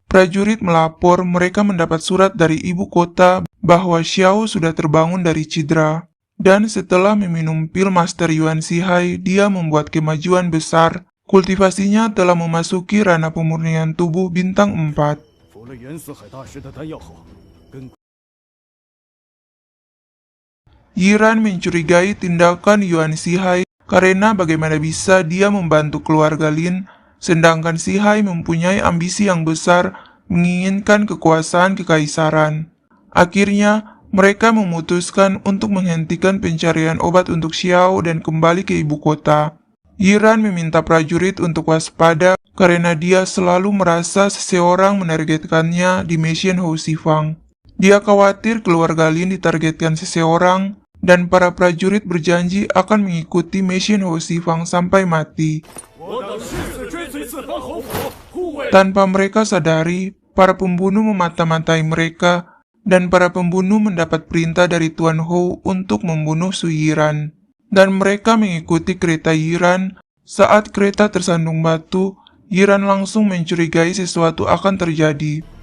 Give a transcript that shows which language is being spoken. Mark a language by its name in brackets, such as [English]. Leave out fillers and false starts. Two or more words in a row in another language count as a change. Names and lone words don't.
[Indonesian] Prajurit melapor mereka mendapat surat dari ibu kota bahwa Xiao sudah terbangun dari cedera. Dan setelah meminum pil Master Yuan Shihai, dia membuat kemajuan besar. Kultivasinya telah memasuki ranah pemurnian tubuh bintang 4. [Chinese] 服了元四海大师的丹药后，跟 [Indonesian] Yiran mencurigai tindakan Yuan Shihai karena bagaimana bisa dia membantu keluarga Lin, sedangkan Shihai mempunyai ambisi yang besar menginginkan kekuasaan kekaisaran. Akhirnya, mereka memutuskan untuk menghentikan pencarian obat untuk Xiao dan kembali ke ibu kota. Yiran meminta prajurit untuk waspada karena dia selalu merasa seseorang menargetkannya di Mission Hou Xifang. Dia khawatir keluarga Lin ditargetkan seseorang, dan para prajurit berjanji akan mengikuti Mission Hou Xifang sampai mati. [Chinese] 我等誓死追随四方侯府，护卫 [Indonesian] Tanpa mereka sadari, para pembunuh memata-matai mereka, dan para pembunuh mendapat perintah dari Tuan Hou untuk membunuh Su Yiran. Dan mereka mengikuti kereta Yiran. Saat kereta tersandung batu, Yiran langsung mencurigai sesuatu akan terjadi.